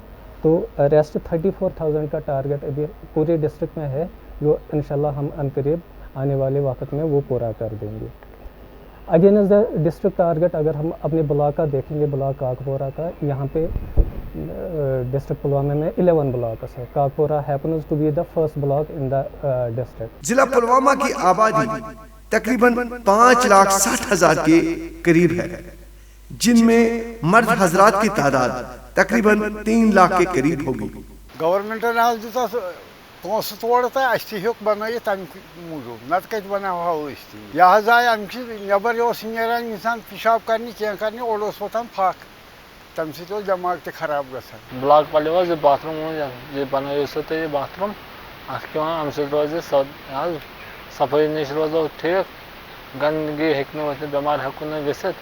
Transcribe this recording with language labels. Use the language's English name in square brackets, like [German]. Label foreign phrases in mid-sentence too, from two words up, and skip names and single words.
[Urdu] تو ریسٹ 34,000 کا ٹارگٹ ابھی پورے ڈسٹرکٹ میں ہے، جو انشاءاللہ ہم عنقریب آنے والے وقت میں وہ پورا کر دیں گے۔ [English] against the district target [Urdu] اگر ہم اپنے بلاک کا دیکھیں گے، بلاک کاکپورہ کا، یہاں پہ ڈسٹرکٹ پلوامہ میں 11 بلاکس ہے۔ [English] Kakpora happens to be the first block in the district. [Urdu] ضلع پلوامہ کی آبادی تقریباً 5,60,000 کے قریب ہے، جن میں مرد حضرات کی تعداد تقریباً 3 لاکھ کے قریب ہوگی۔ [Kashmiri] گورنمنٹن حظ دیُت اَتھ پونٛسہٕ تورٕ تہٕ اَسہِ تہِ ہیوٚک بنٲیِتھ تَمہِ موٗجوٗب، نتہٕ کَتہِ بناوہو أسۍ تہِ۔ یہِ حظ آیہِ اَمہِ سۭتۍ نٮ۪بر اوس نیران اِنسان پِشاب کَرنہِ کینٛہہ کَرنہِ، اورٕ اوس وۄتھان پھکھ، تَمہِ سۭتۍ اوس دٮ۪ماغ تہِ خراب گژھان۔ بلاک پلیو حظ یہِ باتھ روٗم یہِ بنٲیِو سا تُہۍ یہِ باتھ روٗم، اَتھ کیٛاہ وَنان اَمہِ سۭتۍ روزِ حظ صفٲیی نِش روزو ٹھیٖک، گنٛدگی ہیٚکہِ نہٕ ؤتھِتھ، بٮ۪مار ہٮ۪کو نہٕ گٔژھِتھ۔